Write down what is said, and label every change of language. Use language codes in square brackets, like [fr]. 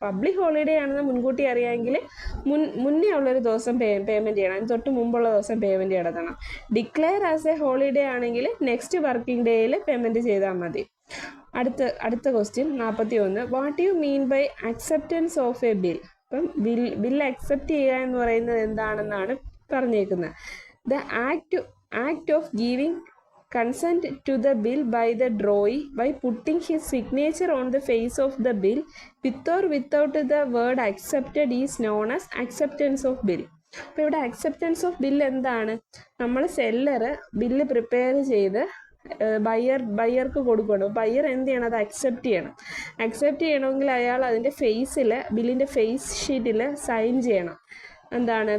[ml] Public holiday ആണെന്ന് മുൻകൂട്ടി അറിയാമെങ്കിൽ മുന്നേ ഉള്ളൊരു ദിവസം പേയ്മെൻറ്റ് ചെയ്യണം, അതിന് തൊട്ട് മുമ്പുള്ള ദിവസം പേയ്മെൻറ്റ് നടത്തണം. [en] declare as a holiday [ml] ആണെങ്കിൽ നെക്സ്റ്റ് വർക്കിംഗ് ഡേയിൽ പേയ്മെൻറ്റ് ചെയ്താൽ മതി. അടുത്ത [en] Question 41. What you mean by acceptance of a bill? [ml] അപ്പം ബിൽ അക്സെപ്റ്റ് ചെയ്യുക എന്ന് പറയുന്നത് എന്താണെന്നാണ് പറഞ്ഞേക്കുന്നത്. [en] The act of giving consent to the bill by the drawee by putting his signature on the face of the bill with or without the word accepted is known as acceptance of bill. [ml] അപ്പോൾ ഇവിടെ acceptance of bill എന്താണ്? നമ്മൾ seller bill prepare ചെയ്ത് ബയ്യർക്ക് കൊടുക്കണം. Buyer എന്ത് ചെയ്യണം? അത് accept ചെയ്യണമെങ്കിൽ അയാൾ അതിൻ്റെ ബില്ലിൻ്റെ ഫേസ് ഷീറ്റിൽ സൈൻ ചെയ്യണം. എന്താണ്?